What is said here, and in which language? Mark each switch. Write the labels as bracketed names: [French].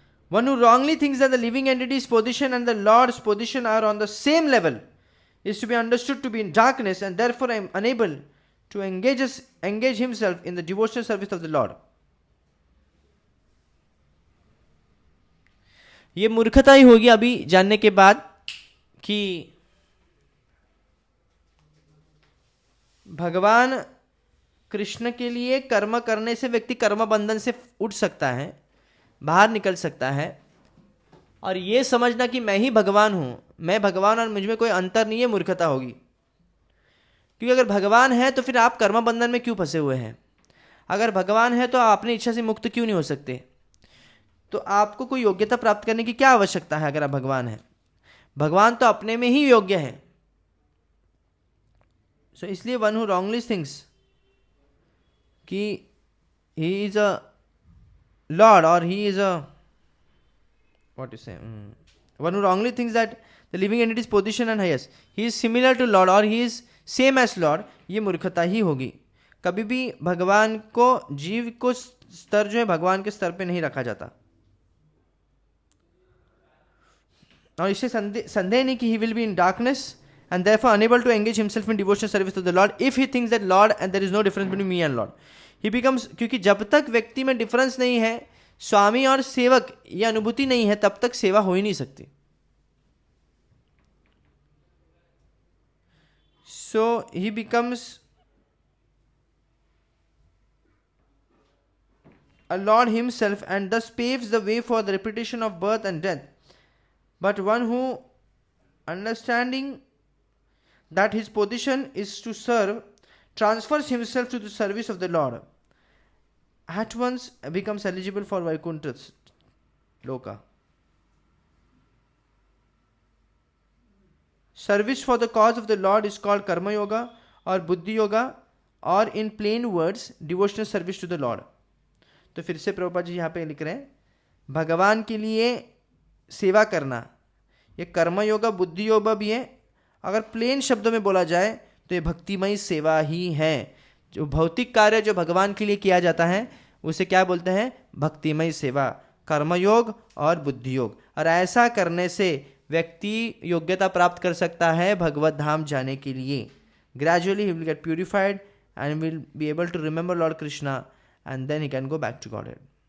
[English] One who wrongly thinks that the living entity's position and the Lord's position are on the same level is to be understood to be in darkness and therefore unable to engage himself in the devotional service of the Lord. [Hindi] ये मूर्खता ही होगी अभी जानने के बाद कि भगवान कृष्ण के लिए कर्म करने से व्यक्ति कर्म बंधन से उठ सकता है, बाहर निकल सकता है, और ये समझना कि मैं ही भगवान हूं, मैं भगवान और मुझ में कोई अंतर नहीं है, मूर्खता होगी। क्योंकि अगर भगवान है तो फिर आप कर्म बंधन में क्यों फंसे हुए हैं? अगर भगवान है तो आप अपनी इच्छा से मुक्त क्यों नहीं हो सकते? तो आपको कोई योग्यता प्राप्त करने की क्या आवश्यकता है? अगर आप भगवान हैं, भगवान तो अपने में ही योग्य है। [English] so इसलिए one who wrongly thinks कि he is a lord और he is a what you say one who wrongly thinks that the living entity's position and highest he is similar to Lord or he is same as Lord, [Hindi] ये मूर्खता ही होगी। कभी भी भगवान को, जीव को स्तर जो है भगवान के स्तर पे नहीं रखा जाता। और इससे संदेह नहीं कि [English] he will be in darkness and therefore unable to engage himself in devotional service to the Lord if he thinks that Lord and there is no difference between me and Lord. He becomes, [Hindi] क्योंकि जब तक व्यक्ति में difference नहीं है, स्वामी और सेवक ये अनुभूति नहीं है, तब तक सेवा हो ही नहीं सकती। [English] So he becomes a Lord himself and thus paves the way for the repetition of birth and death. But one who, understanding that his position is to serve transfers himself to the service of the Lord, at once becomes eligible for Vaikuntha Loka. Service for the cause of the Lord is called Karma Yoga or Buddhi Yoga, or in plain words devotional service to the Lord. [Hindi] तो फिर से प्रभुपाद जी यहाँ पे लिख रहे हैं, भगवान के लिए सेवा करना ये कर्म योगा बुद्धि योगा भी है. अगर प्लेन शब्दों में बोला जाए तो ये भक्तिमय सेवा ही है. जो भौतिक कार्य जो भगवान के लिए किया जाता है उसे क्या बोलते हैं? भक्तिमय सेवा, कर्मयोग और बुद्धि योग. और ऐसा करने से व्यक्ति योग्यता प्राप्त कर सकता है भगवत धाम जाने के लिए. [English] Gradually he will get purified and will be able to remember Lord Krishna, and then he can go back to Godhead.